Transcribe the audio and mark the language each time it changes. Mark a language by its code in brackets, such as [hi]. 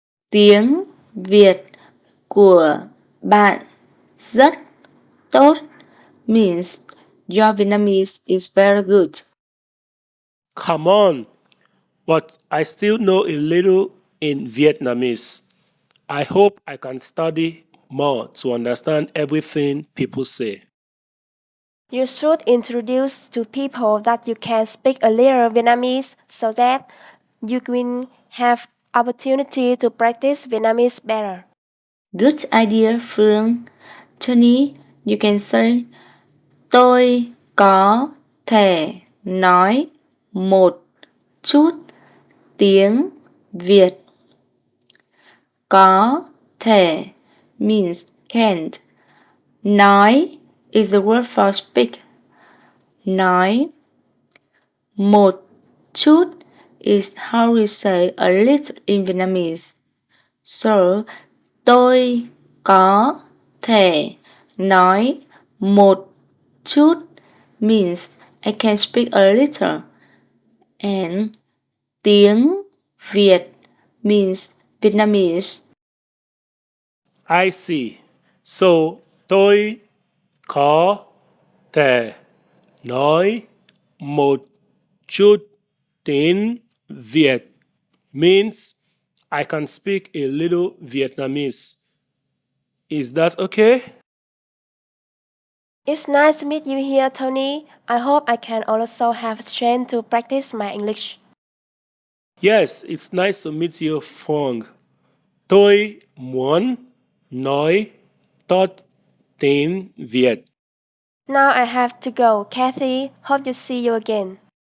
[vi] Tiếng Việt của bạn rất tốt [en] means your Vietnamese is very good. Come on, but I still know a little in Vietnamese. I hope I can study more to understand everything people say. You should introduce to people that you can speak a little Vietnamese so that you will have opportunity to practice Vietnamese better. Good idea, Phương. Tony, you can say [vi] tôi có thể nói một chút tiếng Việt. [en] Có thể means can't. Nói is the word for speak. Nói. [vi] Một chút [en] is how we say a little in Vietnamese. So, [vi] tôi có thể nói một chút [en] means I can speak a little. And [vi] tiếng Việt [en] means Vietnamese. I see. So, [vi] tôi có thể nói một chút tiếng Việt [en] means I can speak a little Vietnamese. Is that okay? It's nice to meet you here, Tony. I hope I can also have a chance to practice my English. Yes, it's nice to meet you, Phong. [vi] Tôi muốn nói tốt tiếng Việt. [en] Now I have to go. Kathy, hope to see you again.